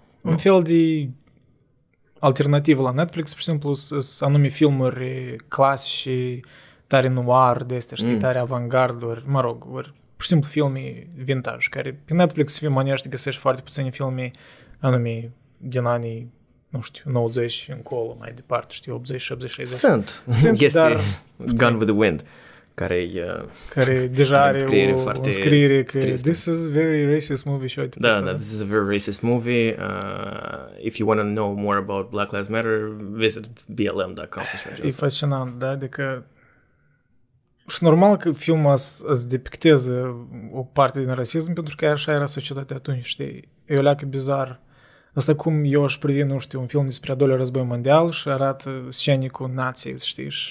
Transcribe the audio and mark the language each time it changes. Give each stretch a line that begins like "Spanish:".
Romanian: Un fel de alternativă la Netflix, pur și simplu, sunt anume filmuri clasice, tare noir, de astea, știi, tare avantgarduri, mă rog, ori pur și simplu filme vintage, care pe Netflix să fie manești, găsești foarte puține filme anume din anii, nu știu, 90 încolo, mai departe, știi, 80, 70, 60. Sunt, este dar
English: Gone with the Wind.
Romanian: Care deja are o scriere că tristă.
English: This is a very racist movie
Romanian: și uite.
English: Da, this is a very racist movie. If you want to know more about Black Lives Matter, visit blm.com.
Romanian: E fascinant, da, adică și normal că filmul să depicteze o parte din rasism, pentru că așa era societatea atunci, știi? E o leacă bizar. Asta cum eu aș privi, nu știu, un film despre al doilea război mondial și arată scene cu nații, știi?